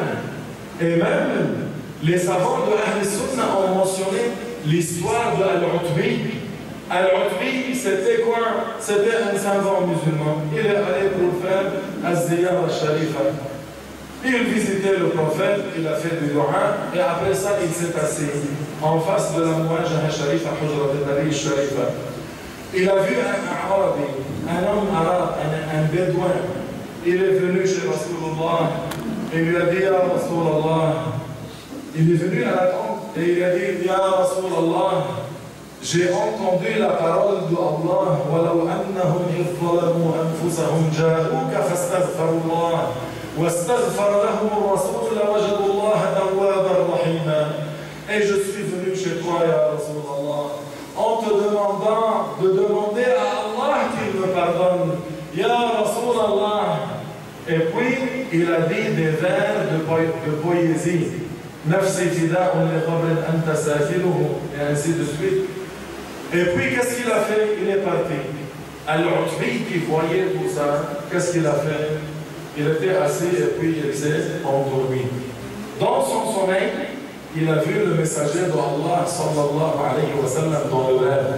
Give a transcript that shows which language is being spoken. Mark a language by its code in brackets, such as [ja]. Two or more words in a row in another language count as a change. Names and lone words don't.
[fr] Et même les savants de [ar] أهل السنة [fr] ont mentionné l'histoire de Al-Utbi. Al-Utbi, c'était quoi? C'était un savant musulman. Il est allé pour faire [ar] الزيارة الشريفة. [fr] Il visitait le prophète, il a fait du dua, et après ça, il s'est assis en face de la [ar] المواجهة الشريفة, حجرة النبي الشريفة. [fr] Il a vu un Arabi, un homme arabe, un bédouin. Il est venu chez Rasulullah et lui a dit, [ar] يا رسول الله, [fr] il est venu à la tente et il a dit, [ar] يا رسول الله, [fr] j'ai entendu la parole de Allah, [ar] وَلَوْ أَنَّهُمْ إِذْ ظَلَمُوا أَنفُسَهُمْ جَاءُوكَ فَاسْتَغْفَرُوا اللَّهَ وَاسْتَغْفَرَ لَهُمُ الرَّسُولُ لَوَجَدُوا اللَّهَ تَوَّابًا رَحِيمًا. [fr] Et je suis venu chez toi, [ar] يا رسول الله, [fr] en te demandant de demander à Allah qu'il me pardonne. [ar] يا رسول الله. [fr] Et puis, il a dit des vers de poésie. [ar] نفسي فداء لقبر أنت ساكنه, [fr] et ainsi de suite. Et puis, qu'est-ce qu'il a fait? Il est parti. Al-Utbi qui voyait tout ça, qu'est-ce qu'il a fait? Il était assis et puis il s'est endormi. Dans son sommeil, il a vu le messager d'Allah [ar] صلى الله عليه وسلم [fr] dans le rêve.